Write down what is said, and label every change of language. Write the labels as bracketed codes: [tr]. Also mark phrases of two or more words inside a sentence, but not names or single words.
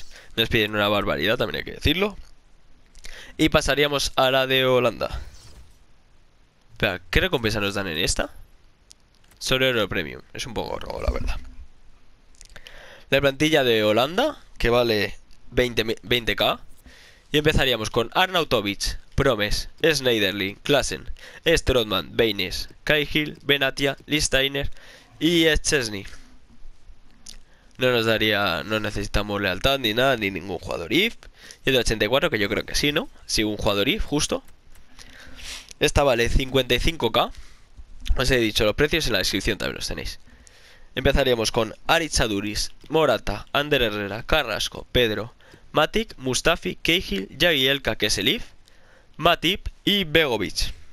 [es] Nos piden una barbaridad, también hay que decirlo. Y pasaríamos a la de Holanda. Espera, ¿qué recompensa nos dan en esta? Solo Euro Premium. Es un poco robo, la verdad. La plantilla de Holanda, que vale 20k. Y empezaríamos con Arnautovic, Promes, Schneiderlin, Klaassen, Strootman, Baines, Cahill, Benatia, Listainer y Chesney. No nos daría, no necesitamos lealtad ni nada, ni ningún jugador IF. Y el de 84, que yo creo que sí, ¿no? Sí, un jugador IF, justo. Esta vale 55k. Os he dicho los precios en la descripción, también los tenéis. Empezaríamos con Aritz Aduriz, Morata, Ander Herrera, Carrasco, Pedro, Matic, Mustafi, Cahill, Jagielka, que es el IF, Matip y Begovic.